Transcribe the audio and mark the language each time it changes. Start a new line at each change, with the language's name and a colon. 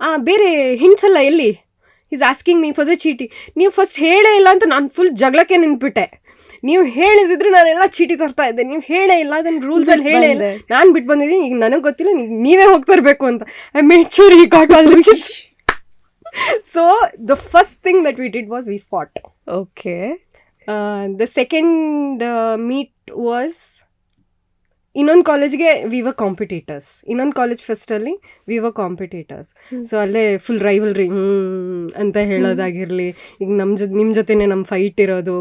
Kannada: ಬೇರೆ ಹಿಂಟ್ಸ್ ಎಲ್ಲ ಎಲ್ಲಿ,
English: Is asking me for the ಚೀಟಿ.
Kannada: ನೀವು ಫಸ್ಟ್ ಹೇಳೇ ಇಲ್ಲ ಅಂತ ನಾನು ಫುಲ್ ಜಗಳಕ್ಕೆ ನಿಂತ್ಬಿಟ್ಟೆ. ನೀವು ಹೇಳಿದಿದ್ರೆ ನಾನೆಲ್ಲ ಚೀಟಿ ತರ್ತಾ ಇದ್ದೆ, ನೀವು ಹೇಳೇ ಇಲ್ಲ, ಅದನ್ನು ರೂಲ್ಸಲ್ಲಿ ಹೇಳೇ ಇಲ್ಲ, ನಾನು ಬಿಟ್ಟು ಬಂದಿದ್ದೀನಿ. ಈಗ ನನಗೆ ಗೊತ್ತಿಲ್ಲ, ನೀವೇ ಹೋಗ್ತಿರ್ಬೇಕು ಅಂತ.
English: I made sure he got all the ಚೀಟಿ. So the first thing that we did was we fought. Okay. The second meet was
Kannada: ಇನ್ನೊಂದು ಕಾಲೇಜ್ಗೆ
English: We were competitors.
Kannada: ಇನ್ನೊಂದು college ಫೆಸ್ಟಲ್ಲಿ
English: We were competitors.
Kannada: So ಅಲ್ಲೇ ಫುಲ್ ರೈವಲ್ರಿ ಅಂತ ಹೇಳೋದಾಗಿರಲಿ, ಈಗ ನಿಮ್ಮ ಜೊತೆನೇ ನಮ್ಮ ಫೈಟ್ ಇರೋದು.